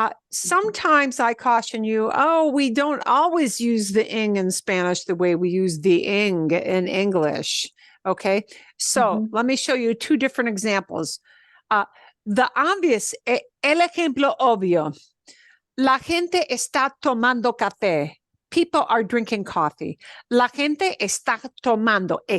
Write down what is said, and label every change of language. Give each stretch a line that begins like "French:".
English: Sometimes I caution you, we don't always use the ing in Spanish the way we use the ing in English. Okay. So let me show you 2 different examples. The obvious,
Spanish: el ejemplo obvio. La gente está tomando café.
English: People are drinking coffee.
Spanish: La gente está tomando.